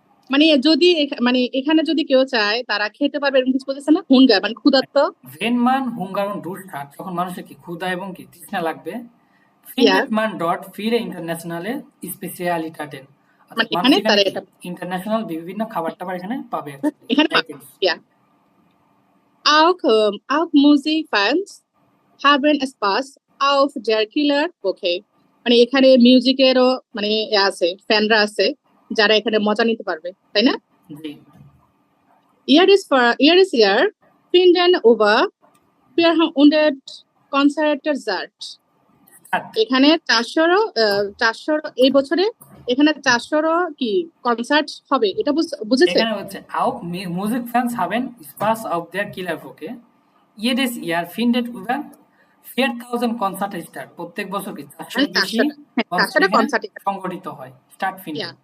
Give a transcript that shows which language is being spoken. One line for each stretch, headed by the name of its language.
Bangla: মানে যদি মানে এখানে যদি কেউ চায় তারা খেতে পারবে এরকম কিছু বলতেছে না হুঙ্গার মানে ক্ষুধার্ত।
German: Wenn man Hunger und Durst hat
Bangla: যখন মানুষের কি ক্ষুধা এবং কি তৃষ্ণা লাগবে
German: findet man dort viele internationale Spezialitäten.
Bangla: মানে এখানে তারা এটা ইন্টারন্যাশনাল বিভিন্ন খাবার-টাবার এখানে পাবে এখানে ja.
German: Auch Musikfans haben Spaß auf der Killerwoche.
Bangla: মানে এখানে মিউজিকেরও মানে আছে ফ্যানরা আছে যারা এখানে মজা নিতে পারবে তাই না? জি।
German: Jedes Jahr finden über 400 Konzerte statt.
Bangla: এখানে 400 এই বছরে এখানে 400 কি কনসার্ট হবে এটা বুঝেছে? এখানে হচ্ছে
German: auch Musikfans haben Spaß auf der Killerwoche. Jedes Jahr findet über 4000 Konzerte statt.
Bangla: প্রত্যেক বছর কি 400 বেশি কনসার্ট সংগঠিত হয় স্টার্ট ফিনিশ।